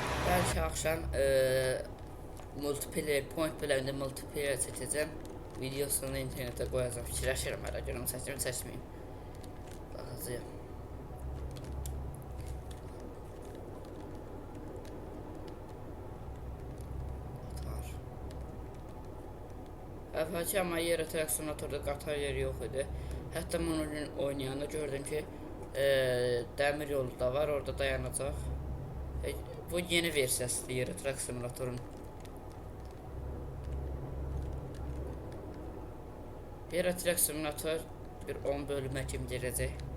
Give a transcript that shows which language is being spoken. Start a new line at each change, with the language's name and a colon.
Turkish: Belki akşam multiplayer, point bölümünde multiplayer çekeceğim. Videosunu internete koyacağım.
Azerbaijani: Fikirləşirəm hələ görüm çəkirəm, çəkməyim. Baxacağım. Əvvəlki amma Euro Truck Simulatorda qatar yeri yox idi. Hətta bunu oynayanda gördüm ki, dəmir yolu da var, orada dayanacaq. Bu yeni versiyasıdır Euro Truck Simulatorun. Euro Truck Simulator bir 10 bölümə kimi gələcək.